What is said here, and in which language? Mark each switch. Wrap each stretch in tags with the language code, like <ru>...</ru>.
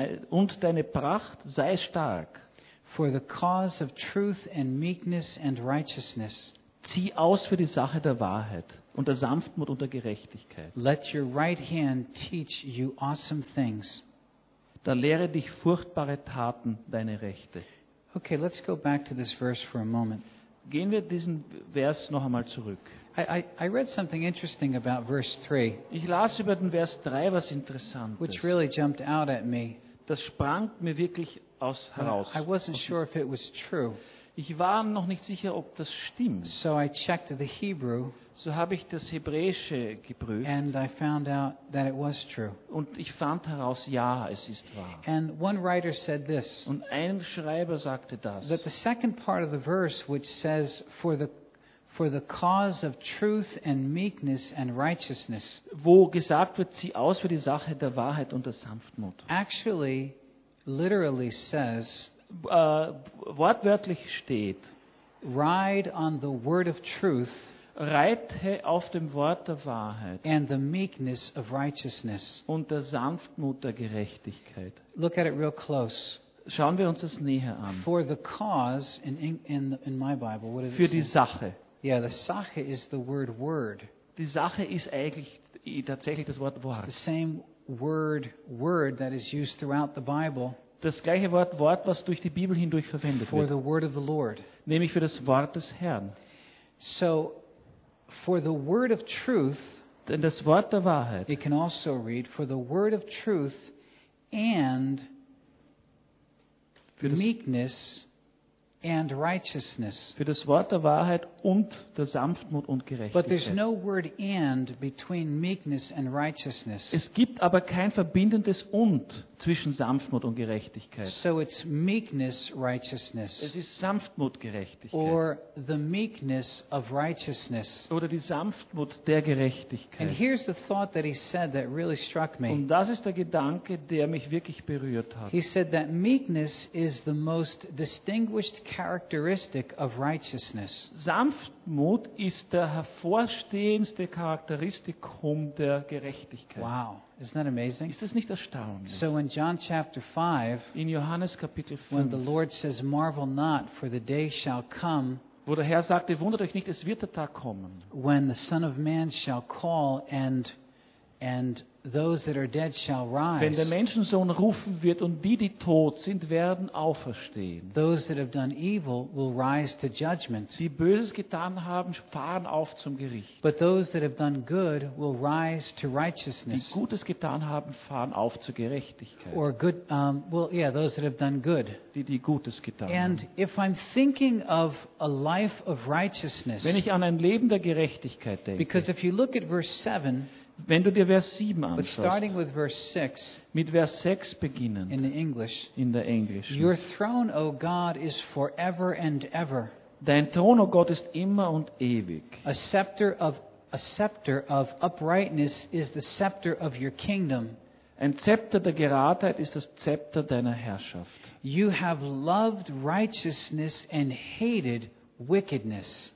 <de>Und deine Pracht sei stark.</de> <en>For the cause of truth and meekness and righteousness.</en> <de>Zieh aus für die Sache der Wahrheit und der Sanftmut und der Gerechtigkeit.</de> <en>Let your right hand teach you awesome things.</en> <de>Da lehre dich furchtbare Taten, deine Rechte.</de> <en>Okay, let's go back to this verse for a moment.</en> <de>Gehen wir diesen Vers noch einmal zurück.</de> <en>I read something interesting about verse 3.</en> <de>Ich las über den Vers 3 was Interessantes.</de> <en>Which really jumped out at me.</en> <de>Das sprang mir wirklich aus heraus.</de> <en>I wasn't sure if it was true.</en> <de>Ich war noch nicht sicher, ob das stimmt.</de> <en>So I checked the Hebrew.</en> <de>So habe ich das Hebräische geprüft.</de> <en>And I found out that it was true.</en> <de>Und ich fand heraus, ja, es ist wahr.</de> <en>And one writer said this.</en> <de>Und ein Schreiber sagte das.</de> <en>That the second part of the verse which says for the cause of truth and meekness and righteousness.</en> <de>Wo gesagt wird, zieh aus für die Sache der Wahrheit und der Sanftmut.</de> <en>Actually literally says</en> <de>Wortwörtlich steht,</de> <en>ride on the word of truth,</en> <de>reite auf dem Wort der Wahrheit,</de> <en>and the meekness of righteousness,</en> <de>und der Sanftmut der Gerechtigkeit.</de> <en>Look at it real close.</en> <de>Schauen wir uns das näher an.</de> <en>For the cause in my Bible, what is it?</en> <de>Für die Sache.</de> <en>Yeah, the Sache is the word.</en> <de>Die Sache ist eigentlich tatsächlich das Wort Wort.</de> <en>It's the same word that is used throughout the Bible.</en> <de>Das gleiche Wort, was durch die Bibel hindurch verwendet wird.</de> <en>For the word of the Lord.</en> <de>Nämlich für das Wort des Herrn.</de> <en>So, for the word of truth,</en> <de>denn das Wort der Wahrheit,</de> <en>it can also read, for the word of truth and meekness and righteousness.</en> <de>Für das Wort der Wahrheit und der Sanftmut und Gerechtigkeit.</de> <en>But there's no word and between meekness and righteousness.</en> <de>Es gibt aber kein verbindendes und zwischen Sanftmut und Gerechtigkeit.</de> <en>So it's meekness righteousness.</en> <de>Es ist Sanftmut Gerechtigkeit.</de> <en>Or the meekness of righteousness.</en> <de>Oder die Sanftmut der Gerechtigkeit.</de> <en>And here's the thought that he said that really struck me.</en> <de>Und das ist der Gedanke, der mich wirklich berührt hat.</de> <en>He said that meekness is the most distinguished characteristic of righteousness.</en> <de>Sanftmut ist der hervorstehendste Charakteristikum der Gerechtigkeit.</de> <en>Wow, isn't that amazing?</en> <de>Ist das nicht erstaunlich?</de> <en>So in John chapter 5,</en> <de>in Johannes Kapitel 5,</de> <en>when the Lord says, "Marvel not, for the day shall come,"</en> <de>wo der Herr sagte, wundert euch nicht, es wird der Tag kommen,</de> <en>when the Son of Man shall call and those that are dead shall rise.</en> <de>Wenn der Menschensohn rufen wird und die tot sind, werden auferstehen.</de> <en>Those that have done evil will rise to judgment.</en> <de>Die Böses getan haben, fahren auf zum Gericht.</de> <en>But those that have done good will rise to righteousness.</en> <de>Die Gutes getan haben, fahren auf zur Gerechtigkeit.</de> <en>Or good, those that have done good.</en> <de>Die Gutes getan haben.</de> <en>And if I'm thinking of a life of righteousness,</en> <de>wenn ich an ein Leben der Gerechtigkeit denke,</de> <en>because if you look at verse 7,</en> <de>Wenn du dir Vers 7 anschaust,</de> <en>but starting with verse 6,</en> <de>mit Vers 6 beginnend,</de> <en>in the English,</en> <de>in der Englischen,</de> <en>your throne, O God, is forever and ever.</en> <de>Dein Thron, O Gott, ist immer und ewig.</de> <en>A scepter of uprightness is the scepter of your kingdom.</en> <de>Ein Zepter der Geradheit ist das Zepter deiner Herrschaft.</de> <en>You have loved righteousness and hated wickedness.</en>